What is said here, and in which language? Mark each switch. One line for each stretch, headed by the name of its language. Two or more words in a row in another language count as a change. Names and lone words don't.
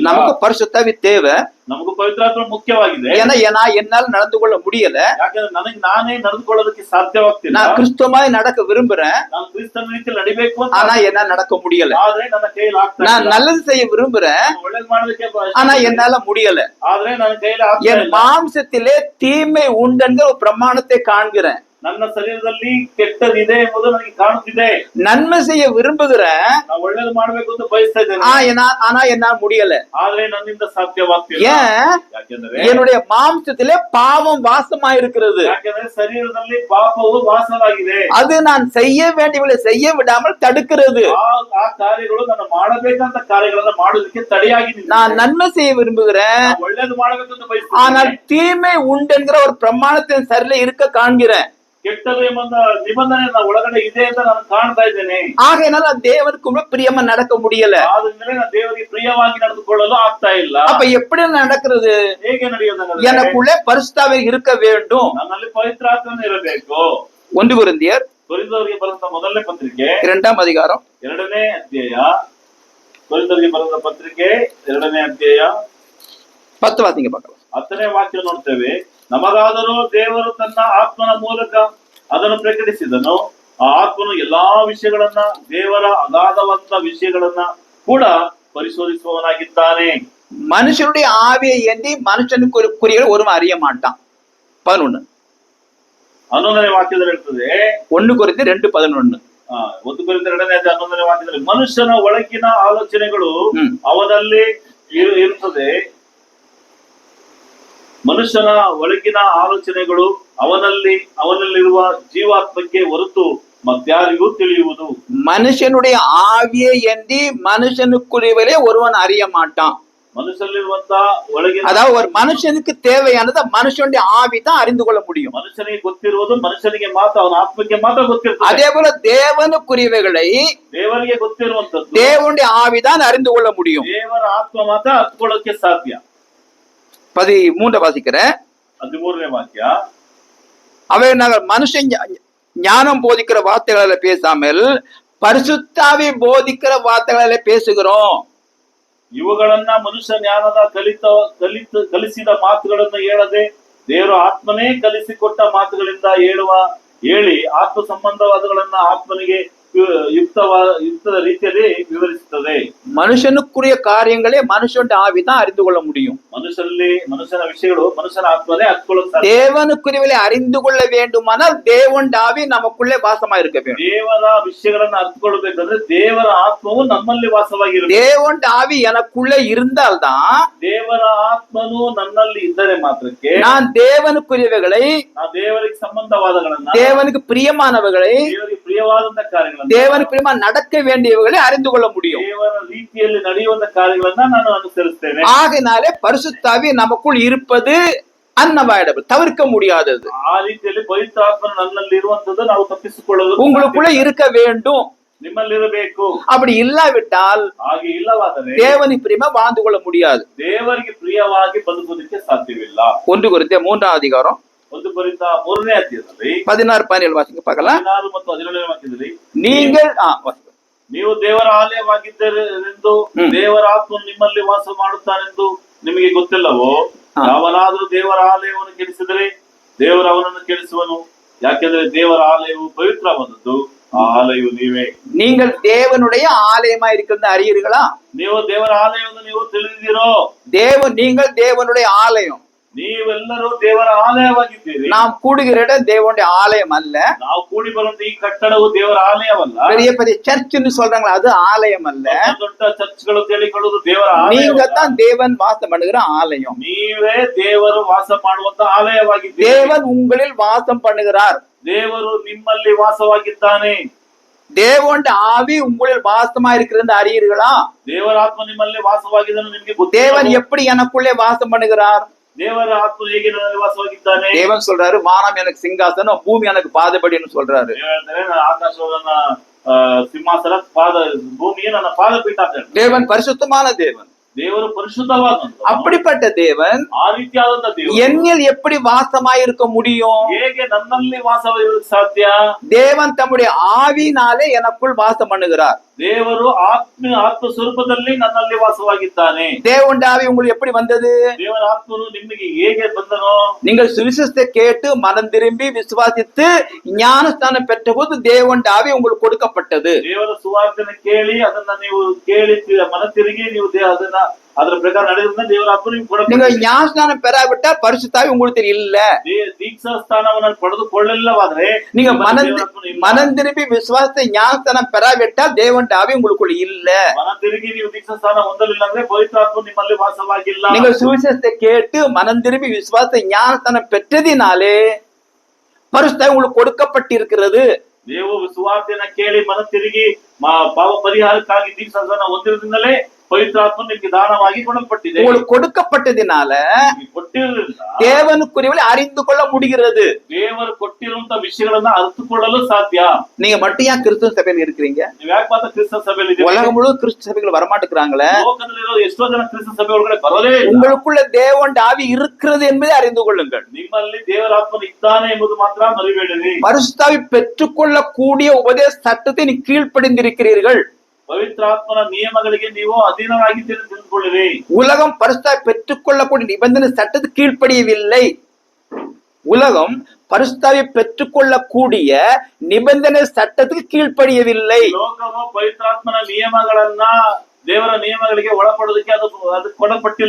Tamil: நமக்கு பரிசுத்த ஆவி தேவை.
Kannada: ನಮಗೂ ಪವಿತ್ರಾತ್ಮ ಮುಖ್ಯವಾಗಿದೆ.
Tamil: ஏன்னா என்னால நடந்து கொள்ள முடியல.
Kannada: ಯಾಕಂದ್ರೆ ನನಗೆ ನಾನೇ ನಡೆದುಕೊಳ್ಳೋದಕ್ಕೆ ಸಾಧ್ಯವಾಗ್ತಿಲ್ಲ.
Tamil: நான் கிறிஸ்துவமாய் நடக்க விரும்புறேன்,
Kannada: ನಾನು ಕ್ರಿಸ್ತನ ರೀತಿಯಲ್ಲಿ ನಡಿಬೇಕು ಅಂತ,
Tamil: ஆனா என்னால நடக்க முடியல.
Kannada: ಆದ್ರೆ ನನ್ನ ಕೈಯಲ್ಲಿ ಆಗ್ತಾ ಇಲ್ಲ.
Tamil: நான் நல்லது செய்ய விரும்புறேன்,
Kannada: ಒಳ್ಳೇದು ಮಾಡೋದಕ್ಕೆ
Tamil: ஆனா என்னால முடியல.
Kannada: ಆದ್ರೆ ನನ್ನ ಕೈಯಲ್ಲಿ ಆಗ್ತಾ
Tamil: என்
Kannada: ಇಲ್ಲ.
Tamil: மாம்சத்திலே தீமை உண்டுங்கிற ஒரு பிரமாணத்தை காண்கிறேன்.
Kannada: ನನ್ನ ಶರೀರದಲ್ಲಿ ಕೆಟ್ಟದಿದೆ ಎಂಬುದು ನನಗೆ ಕಾಣುತ್ತಿದೆ.
Tamil: நன்மை செய்ய விரும்புகிறேன்,
Kannada: ನಾನು ಒಳ್ಳೇದು ಮಾಡ್ಬೇಕು ಅಂತ ಬಯಸ್ತಾ ಇದ್ದೇನೆ,
Tamil: ஆனா என்னால முடியல.
Kannada: ಆದ್ರೆ ನನ್ನಿಂದ ಸಾಧ್ಯವಾಗ್ತಿಲ್ಲ.
Tamil: ஏன்?
Kannada: ಯಾಕೆಂದ್ರೆ
Tamil: என்னுடைய மாம்சத்திலே பாவம் வாசமா இருக்கிறது.
Kannada: ಯಾಕೆಂದ್ರೆ ಶರೀರದಲ್ಲಿ ಪಾಪವು ವಾಸವಾಗಿದೆ.
Tamil: அது நான் செய்ய வேண்டியவளை செய்ய விடாமல் தடுக்கிறது.
Kannada: ಆ ಕಾರ್ಯಗಳು ನಾನು ಮಾಡಬೇಕಂತ ಕಾರ್ಯಗಳನ್ನ ಮಾಡೋದಕ್ಕೆ ತಡೆಯಾಗಿ ನಿಂತಿದೆ.
Tamil: நான் நன்மை செய்ய விரும்புகிறேன்,
Kannada: ನಾನು ಒಳ್ಳೇದು ಮಾಡಬೇಕು ಅಂತ
Tamil: ஆனால்
Kannada: ಬಯಸ್ತೇನೆ,
Tamil: தீமை உண்டுங்கிற ஒரு பிரமாணத்தின் சரியில இருக்க காண்கிறேன்.
Kannada: ಕೆಟ್ಟದು ಎಂಬ ನಿಬಂಧನೆ ನನ್ನ ಒಳಗಡೆ ಇದೆ ಅಂತ ನಾನು ಕಾಣ್ತಾ ಇದ್ದೇನೆ.
Tamil: ஆகையினால தேவனுக்கு பிரியமா நடக்க முடியல.
Kannada: ಆದ್ರಿಂದಲೇ ನಾನು ದೇವರಿಗೆ ಪ್ರಿಯವಾಗಿ ನಡೆದುಕೊಳ್ಳಲು ಆಗ್ತಾ ಇಲ್ಲ.
Tamil: அப்ப எப்படி நடக்கிறது?
Kannada: ಹೇಗೆ ನಡೆಯೋದಂದ್ರೆ
Tamil: எனக்குள்ளே பரிசுத்த ஆவி இருக்க வேண்டும்.
Kannada: ನನ್ನಲ್ಲಿ ಪವಿತ್ರಾತ್ಮನು ಇರಬೇಕು.
Tamil: 1 கொரிந்தியர்
Kannada: ಕೊರಿಂಥದವರಿಗೆ ಬರೆದ ಮೊದಲನೇ ಪತ್ರಿಕೆ
Tamil: 2ஆம் அதிகாரம்
Kannada: 2ನೇ ಅಧ್ಯಾಯ. ಕೊರಿಂಥದವರಿಗೆ ಬರೆದ ಪತ್ರಿಕೆ 2ನೇ ಅಧ್ಯಾಯ
Tamil: 10 வாசிங்க பார்க்கலாம்.
Kannada: 10ನೇ ವಾಕ್ಯ ನೋಡ್ತೇವೆ. ನಮಗಾದರೂ ದೇವರು ತನ್ನ ಆತ್ಮನ ಮೂಲಕ ಅದನ್ನು ಪ್ರಕಟಿಸಿದನು. ಆ ಆತ್ಮನು ಎಲ್ಲಾ ವಿಷಯಗಳನ್ನ, ದೇವರ ಅಗಾಧವಂತ ವಿಷಯಗಳನ್ನ ಕೂಡ ಪರಿಶೋಧಿಸುವವನಾಗಿದ್ದಾನೆ.
Tamil: மனுஷனுடைய ஆவியை ஏந்தி மனுஷனுக்குரிய ஒருவன் அறிய மாட்டான். 11
Kannada: 11ನೇ ವಾಕ್ಯದಲ್ಲಿ ಇರ್ತದೆ.
Tamil: 1 கொரிந்தியர் 2:11
Kannada: 1 ಕೊರಿಂಥರ 2ನೇ ಅಧ್ಯಾಯ 11ನೇ ವಾಕ್ಯದಲ್ಲಿ ಮನುಷ್ಯನ ಒಳಗಿನ ಆಲೋಚನೆಗಳು ಅವನಲ್ಲಿ ಇರುತ್ತದೆ. ಮನುಷ್ಯನ ಒಳಗಿನ ಆಲೋಚನೆಗಳು ಅವನಲ್ಲಿರುವ ಜೀವಾತ್ಮಕ್ಕೆ ಹೊರತು ಮತ್ಯಾರಿಗೂ ತಿಳಿಯುವುದು.
Tamil: மனுஷனுடைய ஆவியை ஏந்தி மனுஷனுக்குரியவளே ஒருவன் அறிய மாட்டான்.
Kannada: ಮನುಷ್ಯನಲ್ಲಿರುವಂತ ಒಳಗಿನ,
Tamil: அதாவது ஒரு மனுஷனுக்கு தேவையானது மனுஷனுடைய ஆவி தான் அறிந்து கொள்ள முடியும்.
Kannada: ಮನುಷ್ಯನಿಗೆ ಗೊತ್ತಿರುವುದು ಮನುಷ್ಯನಿಗೆ ಮಾತ್ರ, ಅವನ ಆತ್ಮಕ್ಕೆ ಮಾತ್ರ ಗೊತ್ತಿರ್ತದೆ.
Tamil: அதே போல தேவனுக்குரியவைகளை
Kannada: ದೇವರಿಗೆ ಗೊತ್ತಿರುವಂತದ್ದು
Tamil: தேவனுடைய ஆவிதான் அறிந்து கொள்ள முடியும்.
Kannada: ದೇವರ ಆತ್ಮ ಮಾತ್ರ ಅರ್ಥಕೊಳ್ಳೋಕೆ ಸಾಧ್ಯ.
Tamil: 13 வாசிக்கிறேன்.
Kannada: 13ನೇ ವಾಕ್ಯ.
Tamil: அவை நாங்கள் மனுஷன் ஞானம் போதிக்கிற வார்த்தைகளை பேசாமல் பரிசுத்தாவி போதிக்கிற வார்த்தைகளை பேசுகிறோம்.
Kannada: ಇವುಗಳನ್ನ ಮನುಷ್ಯ ಜ್ಞಾನದ ಕಲಿಸಿದ ಮಾತುಗಳನ್ನು ಹೇಳದೆ ದೇವರು ಆತ್ಮನೇ ಕಲಿಸಿಕೊಟ್ಟ ಮಾತುಗಳಿಂದ ಹೇಳಿ ಆತ್ಮ ಸಂಬಂಧವಾದಗಳನ್ನ ಆತ್ಮನಿಗೆ ಯುಕ್ತದ ರೀತಿಯಲ್ಲಿ ವಿವರಿಸುತ್ತದೆ.
Tamil: மனுஷனுக்குரிய காரியங்களே மனுஷனுடைய ஆவிதான் அறிந்து கொள்ள முடியும்.
Kannada: ಮನುಷ್ಯನ ವಿಷಯಗಳು ಮನುಷ್ಯನ ಆತ್ಮನೇ ಅರ್ಥಕೊಳ್ಳುತ್ತಾರೆ.
Tamil: தேவனுக்குரியவளை அறிந்து கொள்ள வேண்டுமானால் தேவனுடைய ஆவி நமக்குள்ளே வாசமா இருக்க வேண்டும்.
Kannada: ದೇವರ ವಿಷಯಗಳನ್ನ ಅರ್ಥಕೊಳ್ಬೇಕಂದ್ರೆ ದೇವರ ಆತ್ಮವು ನಮ್ಮಲ್ಲಿ ವಾಸವಾಗಿರಬೇಕು.
Tamil: தேவனுடைய ஆவி எனக்குள்ளே இருந்தால்தான்,
Kannada: ದೇವರ ಆತ್ಮನು ನನ್ನಲ್ಲಿ ಇದ್ದರೆ ಮಾತ್ರಕ್ಕೆ
Tamil: நான் தேவனுக்குரியவைகளை,
Kannada: ದೇವರಿಗೆ ಸಂಬಂಧವಾದಗಳನ್ನ,
Tamil: தேவனுக்கு பிரியமானவைகளை,
Kannada: ದೇವರಿಗೆ ಪ್ರಿಯವಾದಂತ ಕಾರ್ಯಗಳನ್ನ,
Tamil: தேவனுக்கு பிரியமா நடக்க வேண்டியவைகளை அறிந்து கொள்ள முடியும்.
Kannada: ದೇವರ ರೀತಿಯಲ್ಲಿ ನಡೆಯುವಂತ ಕಾರ್ಯಗಳನ್ನ ನಾನು ಅನುಸರಿಸ್ತೇನೆ.
Tamil: ஆகையினாலே பரிசுத்த ஆவி நமக்குள் இருப்பது அன்அவாய்டபிள், தவிர்க்க முடியாதது,
Kannada: ಆ ರೀತಿಯಲ್ಲಿ ಪವಿತ್ರಾತ್ಮನ ನನ್ನಲ್ಲಿ ಇರುವಂತದ್ದು ನಾವು ತಪ್ಪಿಸಿಕೊಳ್ಳಲು
Tamil: உங்களுக்குள்ள இருக்க வேண்டும்.
Kannada: ನಿಮ್ಮಲ್ಲಿರಬೇಕು.
Tamil: அப்படி இல்லாவிட்டால்
Kannada: ಹಾಗೆ ಇಲ್ಲವಾದರೆ
Tamil: தேவனுக்கு பிரியமா வாழ்ந்து கொள்ள முடியாது.
Kannada: ದೇವರಿಗೆ ಪ್ರಿಯವಾಗಿ ಬದುಕುವುದಕ್ಕೆ ಸಾಧ್ಯವಿಲ್ಲ.
Tamil: 1 கொரிந்தியர் 3ஆம் அதிகாரம்
Kannada: 1 ಕೊರಿಂಥ 3ನೇ ಅಧ್ಯಾಯದಲ್ಲಿ
Tamil: 16-17 வாசிங்க பார்க்கலாம்.
Kannada: 16 ಮತ್ತು 17ನೇ ವಾಕ್ಯದಲ್ಲಿ
Tamil: நீங்கள்
Kannada: ನೀವು ದೇವರ ಆಲಯವಾಗಿದ್ದರೆಂದು ದೇವರ ಆತ್ಮನು ನಿಮ್ಮಲ್ಲಿ ವಾಸ ಮಾಡುತ್ತಾನೆಂದು ನಿಮಗೆ ಗೊತ್ತಿಲ್ಲವೋ? ಯಾವನಾದರೂ ದೇವರ ಆಲಯವನ್ನು ಕೆಡಿಸಿದರೆ ದೇವರ ಅವನನ್ನು ಕೆಡಿಸುವನು. ಯಾಕೆಂದ್ರೆ ದೇವರ ಆಲಯವು ಪವಿತ್ರವಾದದ್ದು, ಆ ಆಲಯವು ನೀವೇ.
Tamil: நீங்கள் தேவனுடைய ஆலயமா இருக்கிறது அறியீர்களா?
Kannada: ನೀವು ದೇವರ ಆಲಯವನ್ನು ನೀವು ತಿಳಿದಿರೋ?
Tamil: நீங்கள் தேவனுடைய ஆலயம்.
Kannada: ನೀವೆಲ್ಲರೂ ದೇವರ ಆಲಯವಾಗಿದ್ದೀರಿ.
Tamil: நாம் கூடுகிற இடம் தேவனுடைய ஆலயம் அல்ல.
Kannada: ನಾವು ಕೂಡಿ ಬರುವಂತ ಈ ಕಟ್ಟಡವು ದೇವರ ಆಲಯವಲ್ಲ.
Tamil: பெரிய பெரிய சர்ச்னு சொல்றாங்களா, அது ஆலயம் அல்ல.
Kannada: ದೊಡ್ಡ ಚರ್ಚ್ಗಳು ಹೇಳಿಕೊಳ್ಳುವುದು ದೇವರ ಆಲಯ.
Tamil: நீங்க தான் தேவன் வாசம் பண்ணுகிற ஆலயம்.
Kannada: ನೀವೇ ದೇವರು ವಾಸ ಮಾಡುವಂತ ಆಲಯವಾಗಿದ್ದೀರಿ.
Tamil: தேவன் உங்களில் வாசம் பண்ணுகிறார்.
Kannada: ದೇವರು ನಿಮ್ಮಲ್ಲಿ ವಾಸವಾಗಿದ್ದಾನೆ.
Tamil: தேவனுடைய ஆவி உங்களில் வாசமா இருக்கிறது அறியீர்களா?
Kannada: ದೇವರ ಆತ್ಮ ನಿಮ್ಮಲ್ಲಿ ವಾಸವಾಗಿದ್ದಾನೆ ನಿಮಗೆ ಗೊತ್ತು.
Tamil: தேவன் எப்படி எனக்குள்ளே வாசம் பண்ணுகிறார்?
Kannada: ದೇವರ ಆತ್ಮ ಹೇಗೆ ನನ್ನಲ್ಲಿ ವಾಸವಾಗಿದ್ದಾನೆ?
Tamil: தேவன் சொல்றாரு, வானம் எனக்கு சிங்காசனம், பூமி எனக்கு பாதபடின்னு சொல்றாரு.
Kannada: ಆಕಾಶವನ್ನ ಸಿಂಹಾಸನ, ಪಾದ ಭೂಮಿಯೇ ನನ್ನ ಪಾದಪೀಠ ಅಂತ ಹೇಳ್ತಾರೆ.
Tamil: தேவன் பரிசுத்தமான தேவன்.
Kannada: ದೇವರು ಪರಿಶುದ್ಧವಾದಂತ.
Tamil: அப்படிப்பட்ட தேவன்
Kannada: ಆ ರೀತಿಯಾದಂತ ದೇವರು
Tamil: என்னில் எப்படி வாசமாயிருக்க முடியும்?
Kannada: ಹೇಗೆ ನನ್ನಲ್ಲಿ ವಾಸವಾಗಿರಲಿಕ್ಕೆ ಸಾಧ್ಯ?
Tamil: தேவன் தம்முடைய ஆவியினாலே எனக்குள் வாசம் பண்ணுகிறார்.
Kannada: ದೇವರು ಆತ್ಮ ಸ್ವರೂಪದಲ್ಲಿ ನನ್ನಲ್ಲಿ ವಾಸವಾಗಿದ್ದಾನೆ.
Tamil: தேவனுடைய ஆவி உங்களுக்கு எப்படி வந்தது?
Kannada: ದೇವರ ಆತ್ಮನು ನಿಮಗೆ ಹೇಗೆ ಬಂದನೋ?
Tamil: நீங்கள் சுவிசேஷத்தை கேட்டு மனம் திரும்பி விசுவாசித்து ஞானஸ்தானம் பெற்றபோது தேவனுடைய ஆவி உங்களுக்கு கொடுக்கப்பட்டது.
Kannada: ದೇವರ ಸುವಾರ್ತೆಯನ್ನು ಕೇಳಿ ಅದನ್ನ ನೀವು ಕೇಳಿ ಮನ ತಿರುಗಿ ನೀವು ಅದನ್ನ ಅದರ ಪ್ರಕಾರ ನಡೆಯುವುದನ್ನ ದೇವರ ಆತ್ಮ ನಿಮಗೆ ಕೊಡಬೇಕು.
Tamil: நீங்க ஞானஸ்தானம் பெறாவிட்டா பரிசுத்த ஆவி உங்களுக்கு இல்ல.
Kannada: ದೀಕ್ಷಾ ಸ್ಥಾನವನ್ನು ಪಡೆದುಕೊಳ್ಳಿಲ್ಲವಾದ್ರೆ,
Tamil: நீங்க மனம் திரும்பி விசுவாசத்தை ஞானஸ்தானம் பெறாவிட்டால் தேவனுடைய ஆவி உங்களுக்குள்ள இல்ல.
Kannada: ಮನ ತಿರುಗಿ ನೀವು ದೀಕ್ಷಾ ಸ್ಥಾನ ಹೊಂದಲಿಲ್ಲ ಅಂದ್ರೆ ಪವಿತ್ರ ಆತ್ಮ ನಿಮ್ಮಲ್ಲಿ ವಾಸವಾಗಿಲ್ಲ.
Tamil: நீங்கள் சுவிசேஷத்தை கேட்டு மனம் திரும்பி விசுவாசத்தை ஞானஸ்தானம் பெற்றதினாலே பரிசுத்த ஆவி உங்களுக்கு கொடுக்கப்பட்டிருக்கிறது.
Kannada: ನೀವು ಸುವಾರ್ತೆಯನ್ನ ಕೇಳಿ ಮನ ತಿರುಗಿ ಪಾಪ ಪರಿಹಾರಕ್ಕಾಗಿ ದೀಕ್ಷಾ ಸ್ಥಾನ ಹೊಂದಿರೋದ್ರಿಂದಲೇ ಪವಿತ್ರಾತ್ಮ ನಿಮಗೆ ದಾನವಾಗಿ ಕೊಡಲ್ಪಟ್ಟಿದೆ.
Tamil: உங்களுக்கு கொடுக்கப்பட்டதினால தேவனுக்குரியவளை அறிந்து கொள்ள முடிகிறது.
Kannada: ದೇವರು ಕೊಟ್ಟಿರುವಂತ ವಿಷಯಗಳನ್ನ ಅರಿತುಕೊಳ್ಳಲು ಸಾಧ್ಯ.
Tamil: நீங்க மட்டும் ஏன் கிறிஸ்தவ சபையில இருக்கிறீங்க?
Kannada: ನೀವು ಯಾಕೆ ಮಾತ್ರ ಕ್ರಿಸ್ತ ಸಭೆಯಲ್ಲಿ ಇದ್ದೀರಿ?
Tamil: உலகம் முழுவதும் கிறிஸ்தவ சபைகள் வரமாட்டேங்கிறாங்களே.
Kannada: ಲೋಕದಲ್ಲಿರೋ ಎಷ್ಟೋ ಜನ ಕ್ರಿಸ್ತ ಸಭೆ ಒಳಗಡೆ ಬರೋದೇ ಇಲ್ಲ.
Tamil: உங்களுக்குள்ள தேவனுடைய ஆவி இருக்கிறது என்பதை அறிந்து கொள்ளுங்கள்.
Kannada: ನಿಮ್ಮಲ್ಲಿ ದೇವರ ಆತ್ಮನು ಇದ್ದಾನೆ ಎಂಬುದು ಮಾತ್ರ ಮರಿಬೇಡಿರಿ.
Tamil: பரிசுத்த ஆவி பெற்றுக்கொள்ளக்கூடிய உபதேச சட்டத்தை நீ கீழ்ப்படிந்திருக்கிறீர்கள்.
Kannada: ಪವಿತ್ರಾತ್ಮನ ನಿಯಮಗಳಿಗೆ ನೀವು ಅಧೀನರಾಗಿದ್ದೀರಿ ಎಂದು ತಿಳಿದುಕೊಳ್ಳಿರಿ.
Tamil: உலகம் பரிசுத்த ஆவி பெற்றுக்கொள்ளக்கூடிய நிபந்தனை சட்டத்துக்கு கீழ்ப்படியவில்லை. உலகம் பரிசுத்தாவை பெற்றுக்கொள்ளக்கூடிய நிபந்தனை சட்டத்துக்கு கீழ்ப்படியவில்லை.
Kannada: ಲೋಕವು ಪವಿತ್ರಾತ್ಮನ ನಿಯಮಗಳನ್ನ ದೇವರ ನಿಯಮಗಳಿಗೆ ಒಳಪಡೋದಕ್ಕೆ ಅದು ಕೊಡಲ್ಪಟ್ಟಿಲ್ಲ.